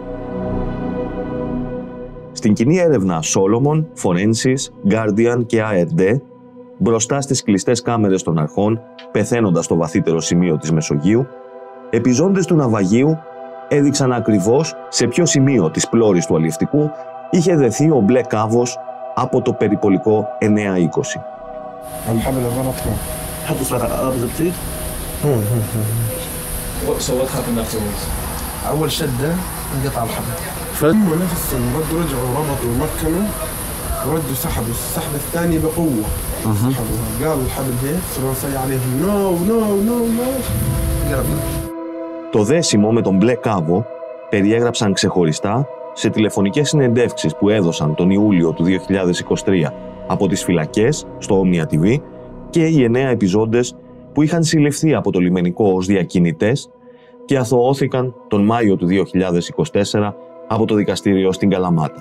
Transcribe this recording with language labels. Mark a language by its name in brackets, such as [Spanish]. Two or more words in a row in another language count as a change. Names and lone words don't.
[Greek] Στην κοινή έρευνα Solomon, Forensis, Guardian και ARD, μπροστά στις κλειστές κάμερες των αρχών, πεθαίνοντας στο βαθύτερο σημείο της Μεσογείου, επιζώντες του ναυαγίου έδειξαν ακριβώς σε ποιο σημείο της πλώρης του αλλιευτικού είχε δεθεί ο μπλε κάβος από το περιπολικό 920. [English] So what happened afterwards? [Arabic] أول شدة انقطع الحبل. هم نفس ردوا رجعوا ربطوا المركبة وردوا سحبوا السحبة الثانية بقوة. سحبوها قالوا الحبل هيك صرنا نصيح عليهم نو قربنا. [Greek] Το δέσιμο με τον μπλε κάβο περιέγραψαν ξεχωριστά σε τηλεφωνικές συνεντεύξεις που έδωσαν τον Ιούλιο του 2023 από τις φυλακές στο Omnia TV και οι 9 επιζώντες που είχαν συλληφθεί από το λιμενικό ως διακινητές και αθωώθηκαν τον Μάιο του 2024 από το δικαστήριο στην Καλαμάτα.